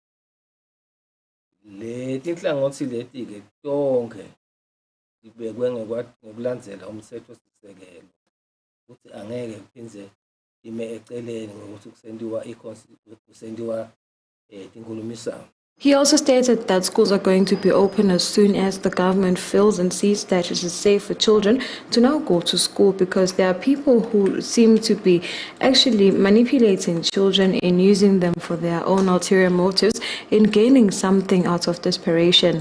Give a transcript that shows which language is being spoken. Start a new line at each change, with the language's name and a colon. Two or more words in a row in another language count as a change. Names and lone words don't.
Swati: Letinhlangothi leti-ke tonke zibekwe ngokulandzela umthethosisekelo ukuthi angeke kuphindze ime eceleni ngokuthi kusendiwa tinkulumisano.
English: He also stated that schools are going to be open as soon as the government feels and sees that it is safe for children to now go to school, because there are people who seem to be actually manipulating children and using them for their own ulterior motives in gaining something out of desperation.